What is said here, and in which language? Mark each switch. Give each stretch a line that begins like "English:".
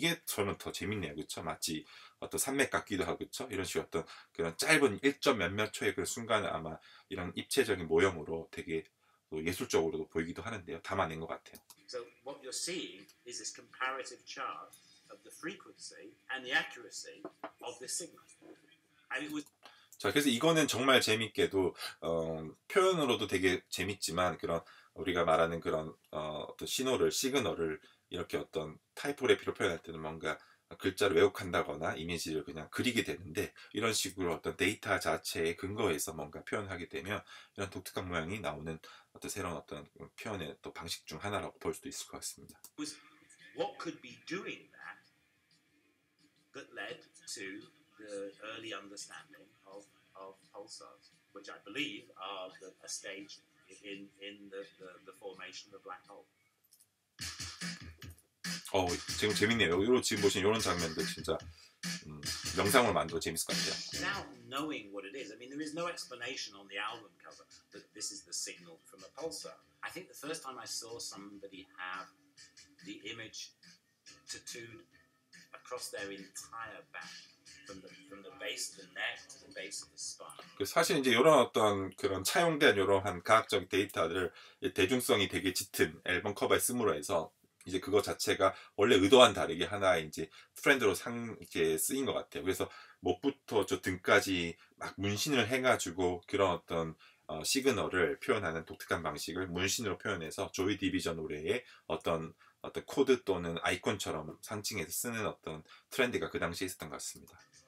Korean: 이게 저는 더 재밌네요, 그렇죠? 마치 어떤 산맥 같기도 하고, 그렇죠? 이런 식의 어떤 그런 짧은 1점 몇몇 초의 그 순간을 아마 이런 입체적인 모형으로 되게 예술적으로도 보이기도 하는데요. 담아낸 것 같아요.
English: So what you're seeing is this comparative chart of the frequency and the accuracy of this signal. And it was
Korean: 자, 그래서 이거는 정말 재밌게도 표현으로도 되게 재밌지만 그런 우리가 말하는 그런 어떤 신호를 시그널을 이렇게 어떤 타이포그래피로 표현할 때는 뭔가 글자를 왜곡한다거나 이미지를 그냥 그리게 되는데 이런 식으로 어떤 데이터 자체에 근거해서 뭔가 표현하게 되면 이런 독특한 모양이 나오는 어떤 새로운 어떤 표현의 또 방식 중 하나라고 볼 수도 있을 것 같습니다.
English: what could be doing that led to the early understanding of pulsars, which I believe are a stage in the formation of a black hole.
Korean: 지금 재밌네요. 여기로 지금 보신 이런 장면들 진짜 영상으로 만들어 재밌을 것 같아요.
English: Without knowing what it is, I mean, there is no explanation on the album cover that this is the signal from a pulsar. I think the first time I saw somebody have the image tattooed across their entire back, from the base of the neck to the base of the spine.
Korean: 사실 이제 이런 어떤 그런 차용된 이러한 과학적 데이터를 대중성이 되게 짙은 앨범 커버에 쓰므로 해서 이제 그거 자체가 원래 의도와는 다르게 하나의 이제 트렌드로 이렇게 쓰인 것 같아요. 그래서 목부터 저 등까지 막 문신을 해가지고 그런 어떤 시그널을 표현하는 독특한 방식을 문신으로 표현해서 조이 디비전 노래의 어떤 코드 또는 아이콘처럼 상징해서 쓰는 어떤 트렌드가 그 당시에 있었던 것 같습니다.